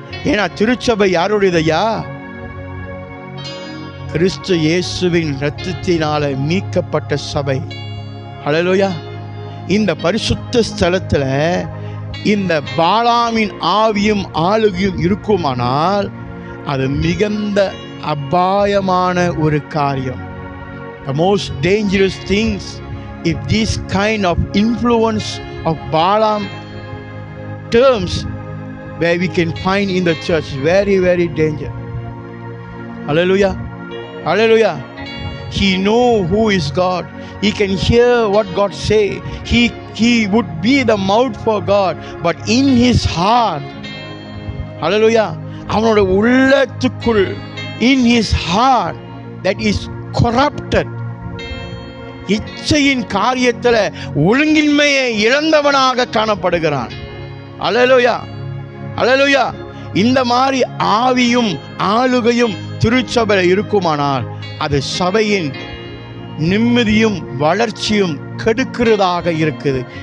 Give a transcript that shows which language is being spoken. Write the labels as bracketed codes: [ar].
[ta] ஏன்னா திருச்சபை யாருடையதையா, கிறிஸ்து இயேசுவின் இரத்தத்தினால மீட்கப்பட்ட சபை. அல்லேலூயா. இந்த பரிசுத்த ஸ்தலத்தில் இந்த பாலாமின் ஆவியும் ஆளுகையும் இருக்குமானால் அது மிகுந்த அபாயமான ஒரு காரியம். [en] The most dangerous things, if this kind of influence of Balaam terms where we can find in the church, very, very dangerous. Hallelujah. Hallelujah. He know who is God. He can hear what God say. He would be the mouth for God, but in his heart, hallelujah, [ta] அவனோட உள்ளத்துக்குள், [en] in his heart, that is corrupted. [ta] இச்சையின் காரியத்தில் ஒழுங்கின்மையை இழந்தவனாக காணப்படுகிறான். அல்லேலூயா. அல்லேலூயா. இந்த மாதிரி ஆவியும் ஆளுகையும் திருச்சபையில் இருக்குமானால் அது சபையின் நிம்மதியும் வளர்ச்சியும் கெடுக்கிறதாக இருக்குது.